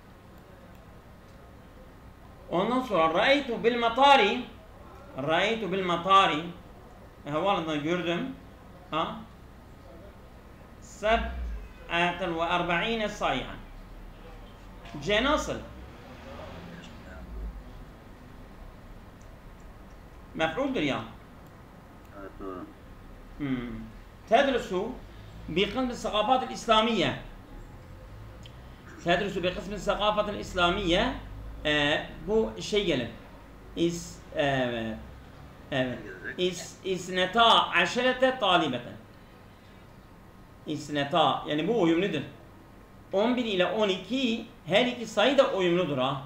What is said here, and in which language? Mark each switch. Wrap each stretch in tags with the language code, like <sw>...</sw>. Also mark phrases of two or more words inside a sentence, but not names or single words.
<tr>Ondan sonra</tr> <ar>رأيت بالمطار</ar> <tr>havaalanında gördüm.</tr> <ar>سبعة وأربعين شيخا.</ar> <tr>C nasıl? Mef'uldur ya. Evet doğru.</tr> <ar>تدرس بقسم الثقافات الإسلامية. تدرس بقسم الثقافة الإسلامية.</ar> <tr>Bu şey gelir.</tr> <ar>اثنتا عشرة طالبة.</ar> <tr>İsneta yani bu uyumludur. 11 ile 12 her iki sayı da uyumludur ha.</tr>